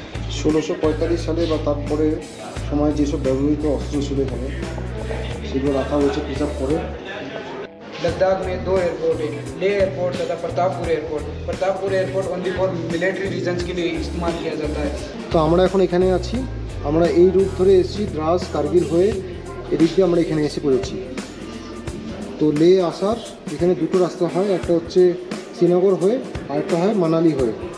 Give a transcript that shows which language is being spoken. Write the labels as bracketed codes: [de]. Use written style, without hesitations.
[bn] 1645 সালে বা তারপরে সময় যেসব ব্যবহৃত অস্ত্র ছিল এখানে, সেগুলো রাখা হয়েছে প্রিজার্ভ করে। [hi] लद्दाख में 2 एयरपोर्ट है, लेह एयरपोर्ट तथा Pratappur airport. Pratappur airport [en] only for military reasons [hi] के लिए इस्तेमाल किया जाता है। [bn] তো আমরা এখন এখানে আছি। আমরা এই রুট ধরে এসেছি, দ্রাস কার্গিল হয়ে এদিক দিয়ে আমরা এখানে এসে পড়েছি। তো লে আসার এখানে দুটো রাস্তা হয়, একটা হচ্ছে শ্রীনগর হয়ে, আরেকটা হয় মানালি হয়ে।